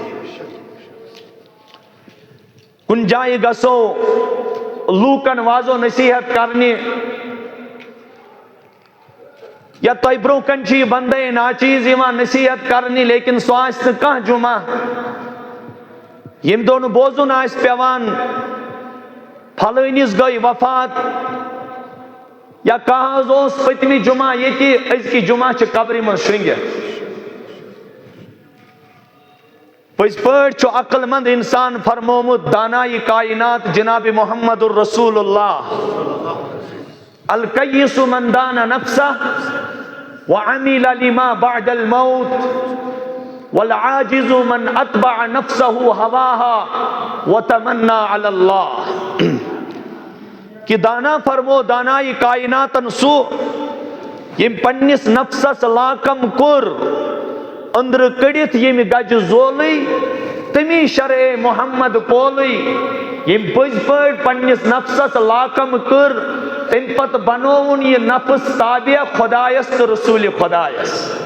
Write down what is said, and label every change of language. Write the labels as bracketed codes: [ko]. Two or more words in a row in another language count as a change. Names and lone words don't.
[ks] کُنہِ جایہِ گژھو لوٗکن وازو نصیحت کرنہِ یا تۄہہِ برونٛہہ کنہِ چھِ یہِ بندے ناچیٖز یِوان نصیحت کرنہِ لیکن سُہ آسہِ نہٕ کانٛہہ جُمعہ ییٚمہِ دۄہ نہٕ بوزُن آسہِ پیٚوان پھلٲنِس گٔے وفات یا کانٛہہ حظ اوس پٔتمہِ جُمعہ ییٚتہِ أزکہِ جُمعہ چھِ قبرِ منٛز شرٛنگِتھ پٔزۍ پٲٹھۍ چھُ عقل مند انسان فرمومُت دانایہِ کائنات جناب محمد الرسول اللہ [ar] الکیس من دان نفسہ وعمل لما بعد الموت والعاجز من اتبع نفسہ ہواہا وتمنا علی [ks] اللہ کہ دانا فرمو دانائی کائناتن سو یم پننس نفسس لاکم کور اندر کڑت یم گج زولی تمی شرع محمد پولی یم پز پٲٹھۍ پننس نفسس لاکم کر تم پت بنوون یہ نفس تابع خدایس تو رسول خدایس